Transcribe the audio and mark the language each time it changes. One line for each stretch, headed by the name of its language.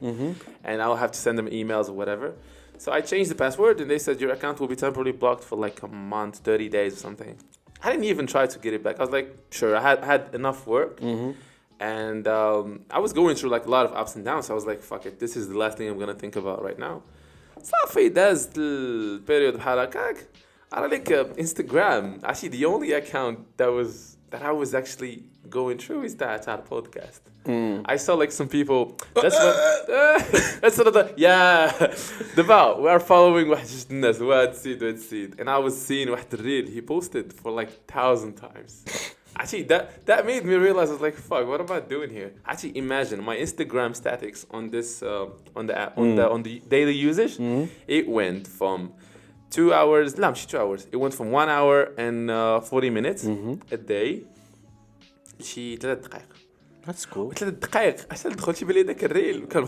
English: And I'll have to send them emails or whatever. So I changed the password, and they said your account will be temporarily blocked for like a month, 30 days or something. I didn't even try to get it back. I was like, sure, I had enough work. And I was going through like a lot of ups and downs. So I was like, fuck it, this is the last thing I'm going to think about right now.
Arabic: صافي دازت البيريود بحال هكاك.
English: I like Instagram. Actually, the only account that I was actually going through is that podcast. I saw like some people. That's another. Yeah, we are following
Arabic: واحد الناس واد سيد.
English: And I was seeing
Arabic: واحد الريل
English: he posted for like 1,000 times. Actually, that made me realize I was like, fuck, what am I doing here? Actually, imagine my Instagram statistics on this on the app on the daily usage. It went from 2 hours.
Arabic: لا مش
English: 2 hours. It went from 1 hour and 40 minutes a day.
Arabic: شي 3 دقائق.
English: That's cool.
Arabic: 3 دقائق عشان دخلت بالي ذاك الريل.